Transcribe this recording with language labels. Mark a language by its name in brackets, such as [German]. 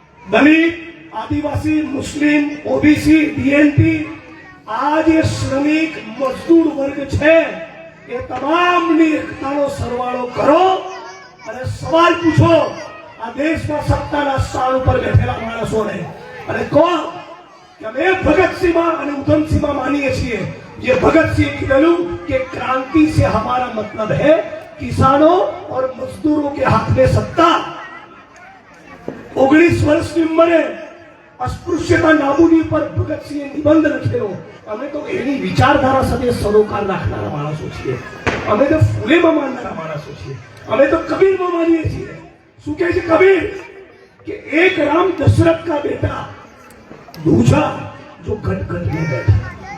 [Gujarati] દલિત, આદિવાસી, મુસ્લિમ, OBC, DNT, આ જે શ્રમિક મજદૂર વર્ગ છે એ તમામની એકતાનો સરવાળો કરો અને સવાલ પૂછો આ દેશમાં સત્તાના સ્થાન ઉપર બેઠેલા માણસોને અને કહો કે અમે ભગતસિંહમાં અને ઉધમસિંહમાં માનીએ છીએ. જે ભગतसिंह કીધેલું કે [Hindi] क्रांति से हमारा मतलब है किसानों और मजदूरों के हाथ में सत्ता. [Gujarati] 19 વર્ષની ઉંમરે અસ્પૃશ્યતા નાબૂદી પર ભગતસિંહે નિબંધ લખેલો. અમે તો એની વિચારધારા સાથે સરોકાર રાખનારા માણસો છીએ. અમે તો ફૂલેમાં માનનારા માણસો છીએ. અમે તો કબીરમાં માનીએ છીએ. શું કહે છે કબીર કે [Hindi] એક રામ દશરથ का बेटा दूजा जो घट घट में बैठा.